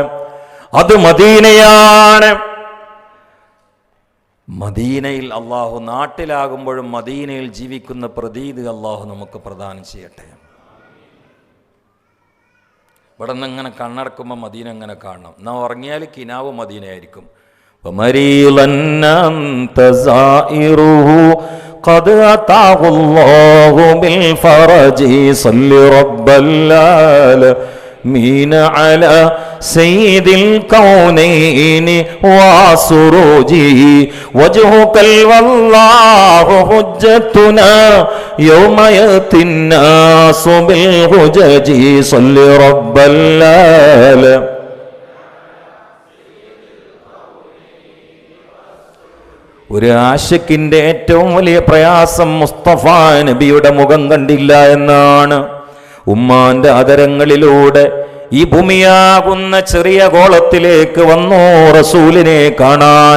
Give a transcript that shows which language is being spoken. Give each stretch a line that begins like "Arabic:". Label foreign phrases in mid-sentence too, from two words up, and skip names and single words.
Malayalam: അത് മദീനയാണ്. മദീനയിൽ അള്ളാഹു, നാട്ടിലാകുമ്പോഴും മദീനയിൽ ജീവിക്കുന്ന പ്രതീതി അള്ളാഹു നമുക്ക് പ്രദാനം ചെയ്യട്ടെ. ഇവിടെ നിന്ന് ഇങ്ങനെ കണ്ണടക്കുമ്പോൾ മദീന ഇങ്ങനെ കാണണം. എന്നാ ഉറങ്ങിയാൽ കിനാവ് മദീനയായിരിക്കും.
Arabic: مين على سيد الكونين وسروجه وجهك والله حجتنا يوم يأتي الناس بالحجج صل رب الليل.
Malayalam: ഒരു ആശിക്കിന്റെ ഏറ്റവും വലിയ പ്രയാസം മുസ്തഫ നബിയുടെ മുഖം കണ്ടില്ല എന്നാണ്. ഉമ്മാന്റെ ആദരങ്ങളിലൂടെ ഈ ഭൂമിയാകുന്ന ചെറിയ ഗോളത്തിലേക്ക് വന്നു റസൂലിനെ കാണാൻ.